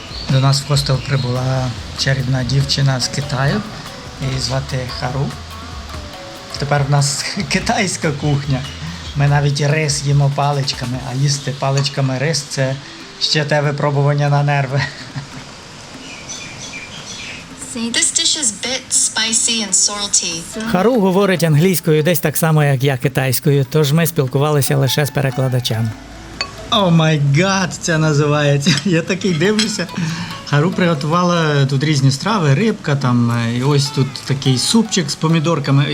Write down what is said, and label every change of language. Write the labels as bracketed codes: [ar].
[uk] До нас в хостел прибула чарівна дівчина з Китаю, її звати Хару. Тепер в нас китайська кухня. Ми навіть рис їмо паличками, а їсти паличками рис – це ще те випробування на нерви. [en] This dish is a bit spicy and salty. [uk] Хару говорить англійською десь так само, як я китайською, тож ми спілкувалися лише з перекладачем. [en] О май гад, [uk] це називається. Я такий дивлюся. Хару приготувала тут різні страви, рибка там, і ось тут такий супчик з помідорками.